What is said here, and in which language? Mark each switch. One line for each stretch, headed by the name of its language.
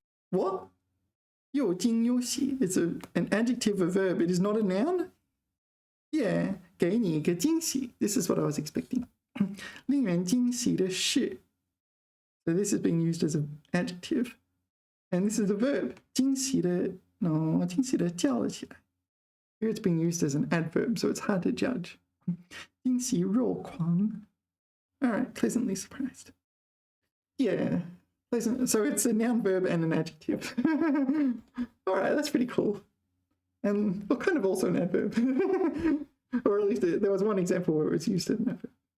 English: What?
Chinese: 又惊又喜.
English: It's an adjective, a verb. It is not a noun? Yeah.
Chinese: 给你一个惊喜.
English: This is what I was expecting.
Chinese: 令人惊喜的事.
English: So this is being used as an adjective. And this is a verb.
Chinese: 惊喜的, no, 惊喜的叫了起来.
English: Here it's being used as an adverb, so it's hard to judge.
Chinese: 惊喜若狂.
English: All right, pleasantly surprised. Yeah, pleasant. So it's a noun, verb, and an adjective. All right, that's pretty cool. And well, kind of also an adverb. Or at least there was one example where it was used as an adverb.